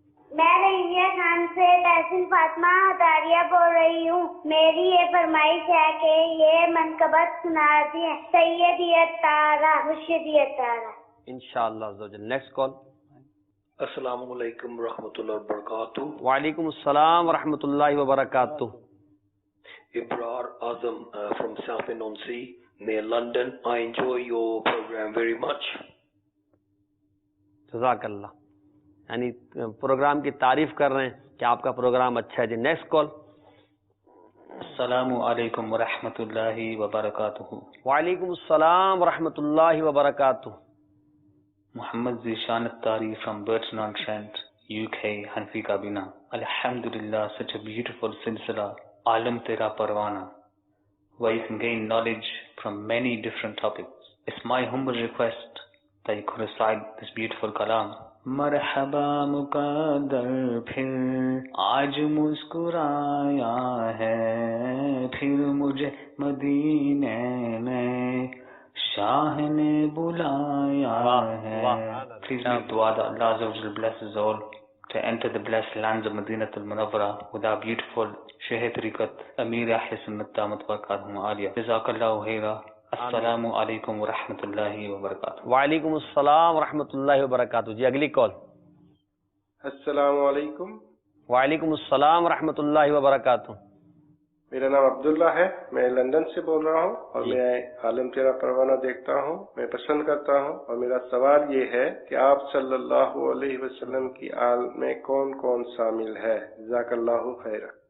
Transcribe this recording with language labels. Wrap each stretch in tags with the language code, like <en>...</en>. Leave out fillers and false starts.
<ur>میں رضیہ خان سے تحسین فاطمہ ہتاریہ بول رہی ہوں۔ میری یہ فرمائش ہے کہ یہ منقبت سنا دیں، سیدیت طاہرہ مرشدیت طاہرہ۔ انشاءاللہ۔ Next call. السلام علیکم ورحمۃ اللہ وبرکاتہ۔ وعلیکم السلام ورحمۃ اللہ وبرکاتہ۔</ur> <en>Ibrar Azam from South Inonsi near London. I enjoy your program very much.</en> <ur>جزاک اللہ، یعنی پروگرام کی تعریف کر رہے ہیں کہ آپ کا پروگرام اچھا ہے۔ جی نیکسٹ کال۔ السلام علیکم ورحمۃ اللہ وبرکاتہ۔ وعلیکم السلام ورحمۃ اللہ وبرکاتہ۔</ur> <en>Muhammad Zeeshan Attari from Burton on Trent, UK, Hanfi Kabina. Alhamdulillah, such a beautiful silsila, Alam Tera Parwana, where you can gain knowledge from many different topics. It's my humble request that you could recite this beautiful kalam.</en> <ur>مرحبا مقدر پھر آج مسکرایا ہے، پھر مجھے مدینے میں شاہ نے بلایا ہے۔</ur> <en>Please make dua that Allah Azza wa Jalla blesses all to enter the blessed lands of Madinah al-Munawwara with our beautiful Shaykh Tariqat Amir Ahl Sunnat Damat Barakatuhum Aliyah. Jazakallahu khaira.</en> <ur>السلام علیکم ورحمۃ اللہ وبرکاتہ۔ وعلیکم السلام ورحمۃ اللہ وبرکاتہ۔ جی اگلی کال۔ السلام علیکم۔ وعلیکم السلام ورحمۃ اللہ وبرکاتہ۔ میرا نام عبداللہ ہے، میں لندن سے بول رہا ہوں اور میں عالم تیرا پروانہ دیکھتا ہوں، میں پسند کرتا ہوں، اور میرا سوال یہ ہے کہ آپ صلی اللہ علیہ وسلم کی آل میں کون کون شامل ہے؟ جزاک اللہ خیر۔</ur>